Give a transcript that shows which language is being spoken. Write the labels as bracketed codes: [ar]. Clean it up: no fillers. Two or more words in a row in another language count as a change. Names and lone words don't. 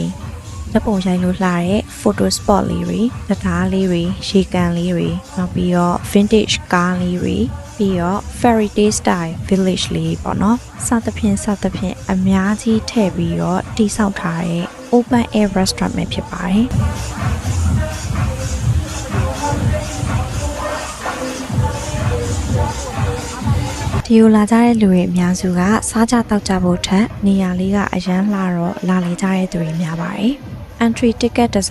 [my] လက်ပုံရိုက်လို့လှတဲ့ [en] photo spot [my] လေးတွေတရားလေးတွေရေကန်လေးတွေနောက်ပြီးတော့ [en] vintage ကားလေးတွေ [my] ပြီးတော့ [en] fairy tale style village [my] လေးပေါ့နော်စသဖြင့်အများကြီးထည့်ပြီးတော့တိစောက်ထားတဲ့ [en] open air restaurant [my] ပဲဖြစ်ပါတယ် ဒီလိုလာကြတဲ့လူတွေအများစုကစားကြတောက်ကြဖို့ထက်နေရာလေးကအရန်လှတော့လာလေကြတဲ့သူတွေများပါတယ်။ [en] Entry ticket [my] တစ်